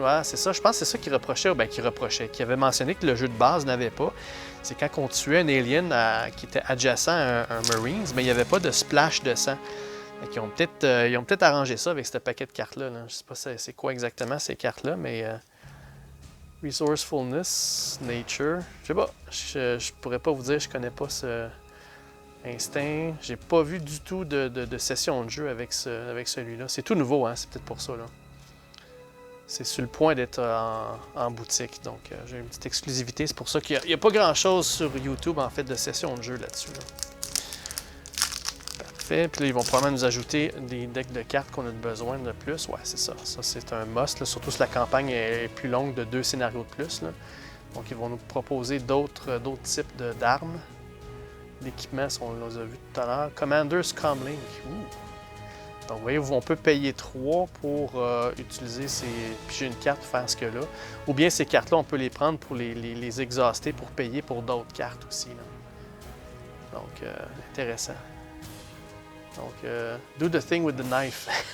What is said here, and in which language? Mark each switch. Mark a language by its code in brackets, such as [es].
[fr] Ouais, c'est ça. Je pense que c'est ça qu'il reprochait. Ben, qu'il avait mentionné que le jeu de base n'avait pas. C'est quand on tuait un alien qui était adjacent à un Marines, mais il n'y avait pas de splash de sang. Ils ont peut-être arrangé ça avec ce paquet de cartes-là. Là. Je ne sais pas c'est quoi exactement ces cartes-là, mais... [en] Resourcefulness, Nature. [fr] Je sais pas. Je pourrais pas vous dire, je connais pas ce... Instinct. J'ai pas vu du tout de session de jeu avec celui-là. C'est tout nouveau, hein? C'est peut-être pour ça. Là. C'est sur le point d'être en boutique. Donc, j'ai une petite exclusivité. C'est pour ça qu'il n'y a pas grand-chose sur YouTube, en fait, de session de jeu là-dessus. Là. Parfait. Puis là, ils vont probablement nous ajouter des decks de cartes qu'on a besoin de plus. Ouais, c'est ça. Ça, c'est un must. Là. Surtout si la campagne est plus longue de 2 scénarios de plus. Là. Donc, ils vont nous proposer d'autres types d'armes. L'équipement, on les a vus tout à l'heure. Commander's Comlink. Donc, vous voyez, on peut payer 3 pour utiliser piger une carte pour faire ce que là. Ou bien ces cartes-là, on peut les prendre pour les exhauster pour payer pour d'autres cartes aussi. Là. Donc, intéressant. [en] Donc, do the thing with the knife.